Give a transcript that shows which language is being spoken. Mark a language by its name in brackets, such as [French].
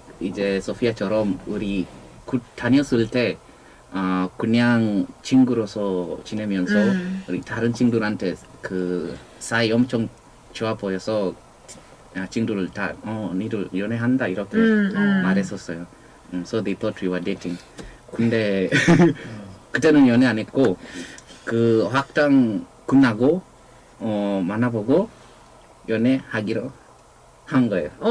[Korean] 이제 소피아처럼 우리 다녔을 때 그냥 친구로서 지내면서 우리 다른 친구들한테 사이 엄청 좋아 보여서 친구들 다 니들 연애한다 이렇게 말했었어요. [English] So they thought we were dating. 근데 그때는 연애 안 했고 [Korean] 그 학당 끝나고 만나보고 연애하기로 한 거예요.